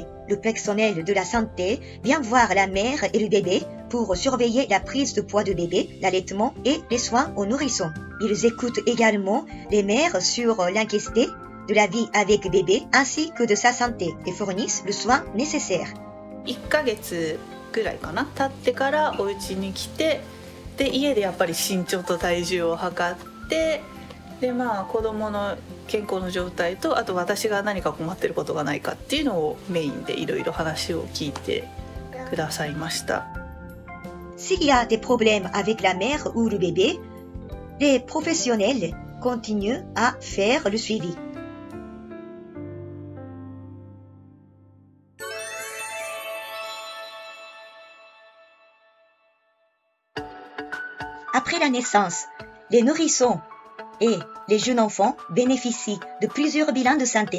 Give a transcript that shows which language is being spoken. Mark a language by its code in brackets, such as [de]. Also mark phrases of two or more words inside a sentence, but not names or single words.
[fr] Le personnel de la santé vient voir la mère et le bébé pour surveiller la prise de poids du bébé, l'allaitement et les soins aux nourrissons. Ils écoutent également les mères sur l'inquiétude de la vie avec bébé ainsi que de sa santé et fournissent le soin nécessaire. [ja] 1 ヶ月ぐらいかな経ってからお家に来て、で家でやっぱり身長と体重を測って、で子供の健康の状態とあと私が何か困ってることがないかっていうのをメインでいろいろ話を聞いてくださいました。 [fr] S'il y a des problèmes avec la mère ou le bébé, les professionnels continuent à faire le suivi. Après la naissance, les nourrissons et les jeunes enfants bénéficient de plusieurs bilans de santé.